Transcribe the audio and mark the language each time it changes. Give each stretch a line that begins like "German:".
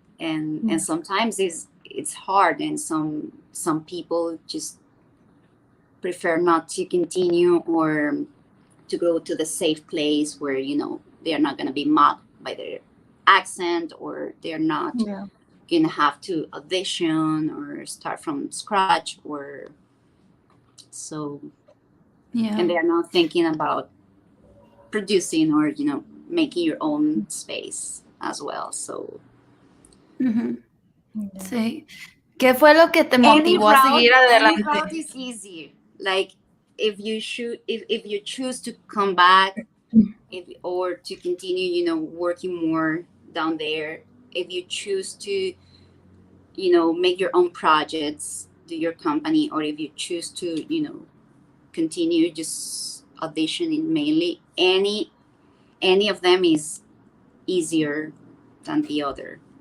English: And sometimes it's hard, and some people just prefer not to continue, or to go to the safe place where, they're not going to be mocked by their accent, or they're not going to have to audition or start from scratch, or so. And they're not thinking about producing or, making your own space as well. So.
Spanish: Sí. ¿Qué fue lo que te motivó a seguir adelante?
English: Any route is easy. Like if you choose to come back, or to continue, working more down there, if you choose to, make your own projects, do your company, or if you choose to, continue just auditioning mainly, any of them is easier than the other.